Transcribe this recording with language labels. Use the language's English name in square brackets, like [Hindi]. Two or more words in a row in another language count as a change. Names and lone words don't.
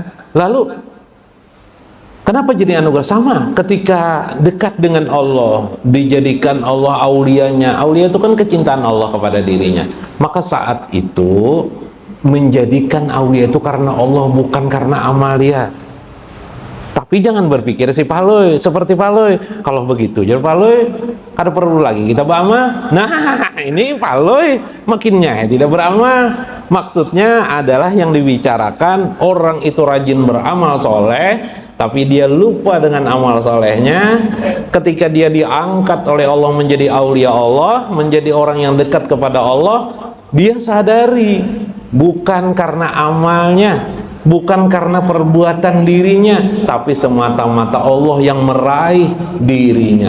[Indonesian] Lalu kenapa jadi anugerah? Sama ketika dekat dengan Allah, dijadikan Allah aulianya. Aulia itu kan kecintaan Allah kepada dirinya. Maka saat itu menjadikan aulia itu karena Allah, bukan karena amalia. Tapi jangan berpikir si Paloy seperti Paloy. Kalau begitu jadi Paloy kada perlu lagi kita beramal. Nah, ini Paloy makinnya tidak beramal. Maksudnya adalah yang dibicarakan orang itu rajin beramal soleh, tapi dia lupa dengan amal solehnya. Ketika dia diangkat oleh Allah menjadi aulia Allah, menjadi orang yang dekat kepada Allah, dia sadari bukan karena amalnya, bukan karena perbuatan dirinya, tapi semata-mata Allah yang meraih dirinya.